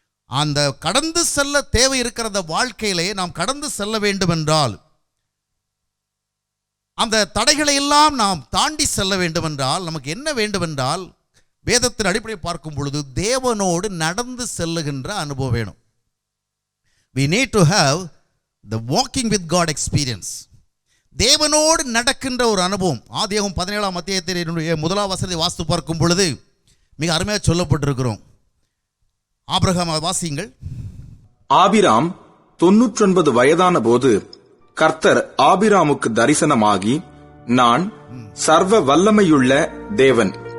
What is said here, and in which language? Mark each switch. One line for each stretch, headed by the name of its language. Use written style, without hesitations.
Tamil: அந்த கடந்து செல்ல தேவை இருக்கிற அந்த வாழ்க்கையிலே நாம் கடந்து செல்ல வேண்டும் என்றால், அந்த தடைகளை எல்லாம் நாம் தாண்டி செல்ல வேண்டும் என்றால், நமக்கு என்ன வேண்டும் என்றால், வேதத்தின் அடிப்படையை பார்க்கும் பொழுது தேவனோடு நடந்து செல்லுகின்ற அனுபவம் வேணும்.
English: We need to have the walking with God experience.
Tamil: தேவனோடு நடக்கின்ற ஒரு அனுபவம். ஆதியாகமம் 17ஆம் அத்தியாயத்தினுடைய 1ஆம் வசனத்தை வாசித்து பார்க்கும் பொழுது மிக அருமையாக சொல்லப்பட்டிருக்கிறோம். ஆபிரகாம், வாசியுங்கள். ஆபிராம் 99 வயதான போது கர்த்தர் ஆபிராமுக்கு தரிசனமாகி, நான் சர்வ வல்லமையுள்ள தேவன்,